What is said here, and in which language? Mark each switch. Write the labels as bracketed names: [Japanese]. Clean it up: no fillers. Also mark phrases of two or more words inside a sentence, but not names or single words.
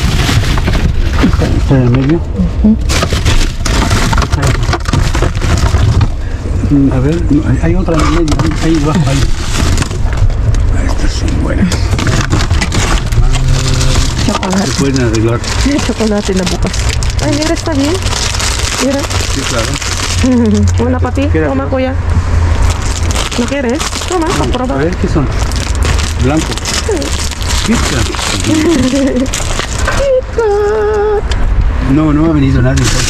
[Spanish] Está en el medio. A ver, hay otra en el medio, ahí abajo, ahí. Estas son buenas. Chocolate. Se pueden arreglar. [Filipino] Chocolate na bukas. Ay, [Spanish] mira, está bien. Mira. Sí, claro. Una para ti. ¿Quieres, Toma, no? Kuya. ¿No quieres? Toma, A prueba. ver, ¿qué son? Blanco. Pizza. No, no ha venido nadie.